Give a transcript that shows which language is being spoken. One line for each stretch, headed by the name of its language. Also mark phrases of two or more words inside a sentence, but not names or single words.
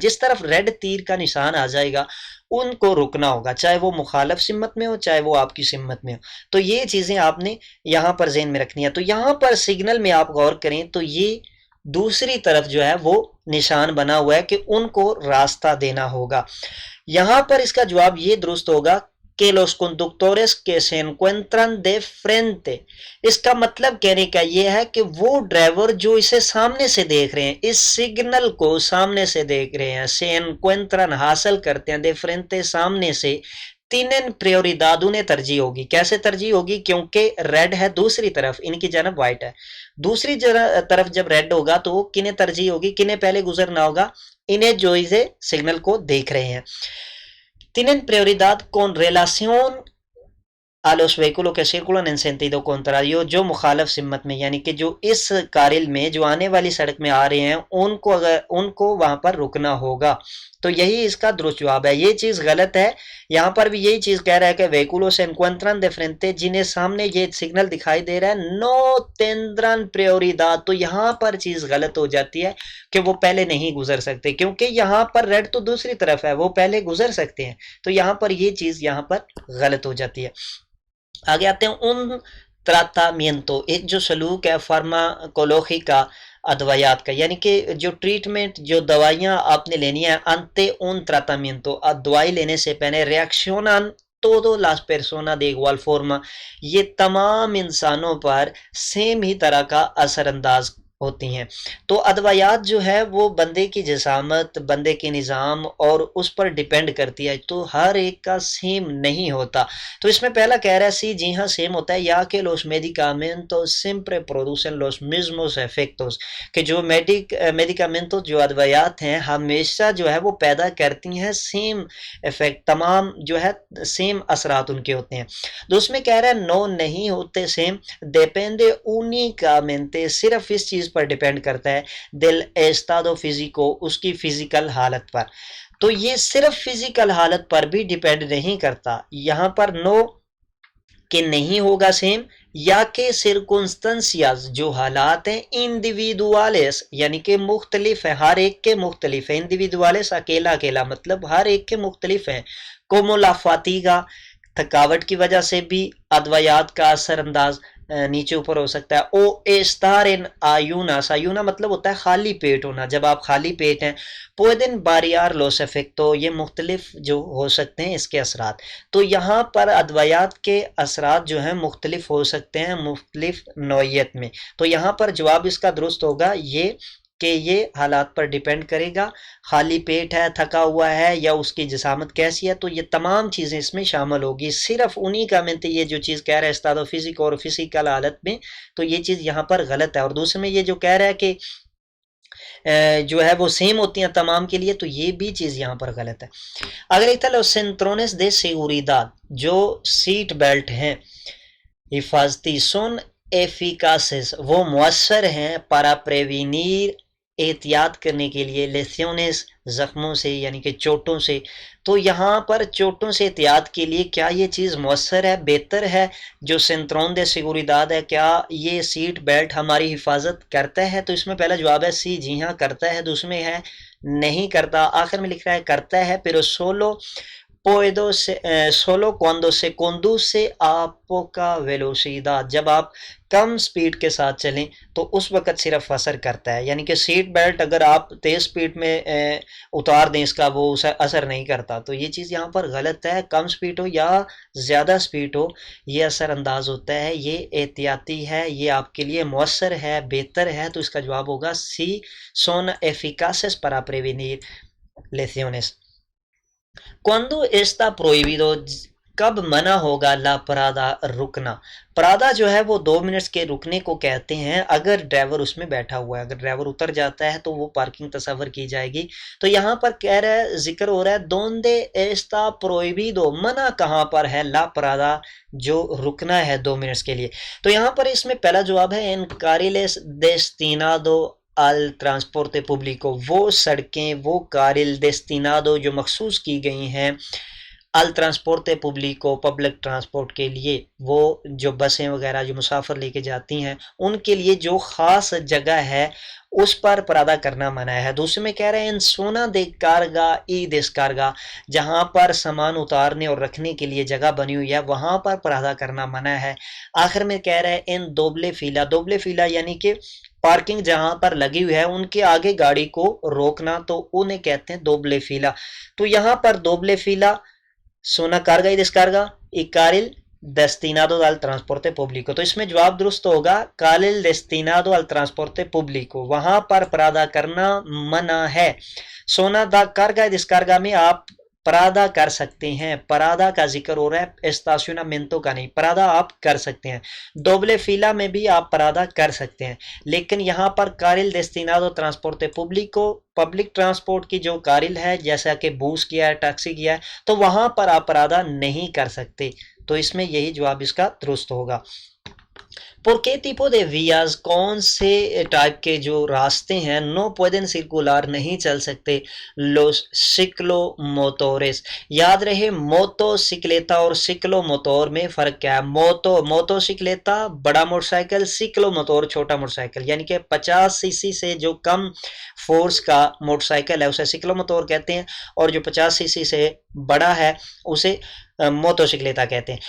Urdu: جس طرف ریڈ تیر کا نشان آ جائے گا ان کو رکنا ہوگا، چاہے وہ مخالف سمت میں ہو چاہے وہ آپ کی سمت میں ہو. تو یہ چیزیں آپ نے یہاں پر ذہن میں رکھنی ہے. تو یہاں پر سگنل میں آپ غور کریں تو یہ دوسری طرف جو ہے وہ نشان بنا ہوا ہے کہ ان کو راستہ دینا ہوگا. یہاں پر اس کا جواب یہ درست ہوگا کہ
Spanish: los conductores que se encuentran de frente
Urdu: اس کا مطلب کہنے کا یہ ہے کہ وہ ڈرائیور جو اسے سامنے سے دیکھ رہے ہیں، اس سگنل کو سامنے سے دیکھ رہے ہیں،
Spanish: se encuentran
Urdu: حاصل کرتے ہیں
Spanish: de frente
Urdu: سامنے سے،
Spanish: tienen prioridad
Urdu: انہیں ترجیح ہوگی. کیسے ترجیح ہوگی؟ کیونکہ ریڈ ہے دوسری طرف، ان کی جانب وائٹ ہے. دوسری طرف جب ریڈ ہوگا تو کنہیں ترجیح ہوگی، کنہیں pہلے گزرنا ہوگا؟ انہیں جو اسے سگنل کو دیکھ رہے ہیں.
Spanish: tienen prioridad con relación a los vehículos que circulan en sentido contrario
Urdu: جو مخالف سمت میں، یعنی کہ جو اس کارل میں جو آنے والی سڑک میں آ رہے ہیں ان کو وہاں پر رکنا ہوگا. تو یہی اس کا درست جواب ہے. یہ چیز غلط ہے. یہاں پر بھی یہی چیز کہہ رہا ہے کہ
Spanish: vehículos se encuentran de frente
Urdu: جنہیں سامنے یہ سگنل دکھائی دے رہا ہے
Spanish: no tendrán prioridad.
Urdu: تو یہاں پر چیز غلط ہو جاتی ہے کہ وہ پہلے نہیں گزر سکتے، کیونکہ یہاں پر ریڈ تو دوسری طرف ہے، وہ پہلے گزر سکتے ہیں. تو یہاں پر یہ چیز یہاں پر غلط ہو جاتی ہے. آگے آتے ہیں
Spanish: en tratamiento
Urdu: ایک جو سلوک ہے فارماکولوجی کا ادویات کا، یعنی کہ جو ٹریٹمنٹ جو دوائیاں آپ نے لینی ہے
Spanish: ante un tratamiento
Urdu: دوائی لینے سے پہلے ریاکشنان
Spanish: todas las personas de igual forma
Urdu: یہ تمام انسانوں پر سیم ہی طرح کا اثر انداز ہوتی ہیں. تو ادویات جو ہے وہ بندے کی جسامت، بندے کے نظام اور اس پر ڈیپینڈ کرتی ہے، تو ہر ایک کا سیم نہیں ہوتا. تو اس میں پہلا کہہ رہا ہے سی جی ہاں سیم ہوتا ہے، یا کہ
Spanish: los medicamentos siempre producen los mismos efectos
Urdu: کہ جو میڈیکامنٹو جو ادویات ہیں ہمیشہ جو ہے وہ پیدا کرتی ہیں
English: same effect,
Urdu: تمام جو ہے سیم اثرات ان کے ہوتے ہیں. دوسرے میں کہہ رہا ہے نو نہیں ہوتے سیم،
Spanish: depende únicamente
Urdu: صرف اس چیز پر ڈیپینڈ کرتا ہے
Spanish: del estado físico
Urdu: اس کی فزیکل حالت پر. تو یہ صرف فزیکل حالت پر بھی ڈیپینڈ نہیں کرتا. یہاں پر نو کہ نہیں ہوگا سیم، یا کہ سرکنسٹنسیاز جو حالات ہیں انڈیویڈوالس یعنی کہ مختلف ہیں، ہر ایک کے مختلف ہیں. انڈیویڈوالس اکیلا اکیلا مطلب ہر ایک کے مختلف ہیں.
Spanish: como la fatiga
Urdu: تھکاوٹ کی وجہ سے بھی ادویات کا اثر انداز نیچے اوپر ہو سکتا ہے. او
Spanish: estar en ayunas ayuna
Urdu: مطلب ہوتا ہے خالی پیٹ ہونا، جب آپ خالی پیٹ ہیں.
Spanish: pueden variar los efectos
Urdu: یہ مختلف جو ہو سکتے ہیں اس کے اثرات. تو یہاں پر ادویات کے اثرات جو ہیں مختلف ہو سکتے ہیں مختلف نوعیت میں. تو یہاں پر جواب اس کا درست ہوگا یہ کہ یہ حالات پر ڈیپینڈ کرے گا، خالی پیٹ ہے، تھکا ہوا ہے، یا اس کی جسامت کیسی ہے. تو یہ تمام چیزیں اس میں شامل ہوگی. صرف انہی کا منتے یہ جو چیز کہہ رہا ہے
Spanish: estado físico
Urdu: اور فزیکل حالت میں، تو یہ چیز یہاں پر غلط ہے. اور دوسرے میں یہ جو کہہ رہا ہے کہ جو ہے وہ سیم ہوتی ہیں تمام کے لیے، تو یہ بھی چیز یہاں پر غلط ہے. اگر ایک تھا
Spanish: los cinturones de seguridad
Urdu: جو سیٹ بیلٹ ہیں حفاظتی
Spanish: son eficaces
Urdu: وہ مؤثر ہیں
Spanish: para prevenir
Urdu: احتیاط کرنے کے لیے، لیسیونز زخموں سے یعنی کہ چوٹوں سے، تو یہاں پر چوٹوں سے احتیاط کے لیے کیا یہ چیز مؤثر ہے، بہتر ہے جو
Spanish: cinturón de seguridad
Urdu: ہے، کیا یہ سیٹ بیلٹ ہماری حفاظت کرتا ہے؟ تو اس میں پہلا جواب ہے سی، جی ہاں کرتا ہے۔ دوسرے میں ہے نہیں کرتا، آخر میں لکھ رہا ہے کرتا ہے،
Spanish: pero solo cuando se conduce a poca velocidad،
Urdu: جب آپ کم سپیڈ کے ساتھ چلیں تو اس وقت صرف اثر کرتا ہے، یعنی کہ سیٹ بیلٹ اگر آپ تیز سپیڈ میں اتار دیں اس کا وہ اثر نہیں کرتا، تو یہ چیز یہاں پر غلط ہے، کم سپیڈ ہو یا زیادہ سپیڈ ہو یہ اثر انداز ہوتا ہے، یہ احتیاطی ہے، یہ آپ کے لیے مؤثر ہے، بہتر ہے، تو اس کا جواب ہوگا سی،
Spanish: son eficaces para prevenir lesiones۔ Cuando está prohibido،
Urdu: کب منع ہوگا
Spanish: la parada
Urdu: رکنا؟ پرادا جو ہے وہ 2 منٹس کے رکنے کو کہتے ہیں اگر ڈرائیور اس میں بیٹھا ہوا ہے، اگر ڈرائیور اتر جاتا ہے تو وہ پارکنگ تصور کی جائے گی۔ تو یہاں پر کہہ رہا ہے، ذکر ہو رہا ہے
Spanish: donde está prohibido،
Urdu: منع کہاں پر ہے
Spanish: la parada
Urdu: جو رکنا ہے 2 منٹس کے لیے؟ تو یہاں پر اس میں پہلا جواب ہے
Spanish: en carriles destinado al transporte público،
Urdu: وہ سڑکیں، وہ
Spanish: carril destinado
Urdu: جو مخصوص کی گئی ہیں
Spanish: al transporte público،
English: public transport
Urdu: کے لیے، وہ جو بسیں وغیرہ جو مسافر لے کے جاتی ہیں ان کے لیے جو خاص جگہ ہے اس پر پرادہ کرنا منع ہے۔ دوسرے میں کہہ رہے ہیں
Spanish: en zona de carga y descarga,
Urdu: جہاں پر سامان اتارنے اور رکھنے کے لیے جگہ بنی ہوئی ہے وہاں پر پرادہ کرنا منع ہے۔ آخر میں کہہ رہے ہیں
Spanish: en doble fila, doble fila
Urdu: یعنی کہ پارکنگ جہاں پر لگی ہوئی ہے ان کے آگے گاڑی کو روکنا، تو انہیں کہتے ہیں
Spanish: doble fila.
Urdu: تو یہاں پر
Spanish: doble fila, zona carga y descarga y carril destinado al transporte público،
Urdu: تو اس میں جواب درست ہوگا
Spanish: carril destinado al transporte público,
Urdu: وہاں پر پرادہ کرنا منع ہے۔
Spanish: zona de carga y descarga
Urdu: میں آپ پرادہ کر سکتے ہیں، پرادہ کا ذکر ہو رہا ہے، اسٹاسیونامنٹو کا نہیں، پرادہ آپ کر سکتے ہیں۔
Spanish: doble fila
Urdu: میں بھی آپ پرادہ کر سکتے ہیں، لیکن یہاں پر
Spanish: carril destinado transporte público,
English: public transport
Urdu: کی جو کارل ہے جیسا کہ بوس کیا ہے، ٹیکسی کیا ہے، تو وہاں پر آپ پرادہ نہیں کر سکتے، تو اس میں یہی جواب اس کا درست ہوگا۔
Spanish: ¿Por qué tipo de vías،
Urdu: کون سے ٹائپ کے جو راستے ہیں
Spanish: no pueden circular
Urdu: نہیں چل سکتے
Spanish: los ciclomotores؟
Urdu: یاد رہے موٹو سکلیتا اور سکلو موٹور میں فرق کیا ہے؟ موٹو سکلیتا بڑا موٹر سائیکل، سکلو موٹور چھوٹا موٹر سائیکل، یعنی کہ 50 سی سی سے جو کم فورس کا موٹر سائیکل ہے اسے سکلو موٹور کہتے ہیں، اور جو 50 سی سی سے بڑا ہے اسے موٹو سکلیتا کہتے ہیں۔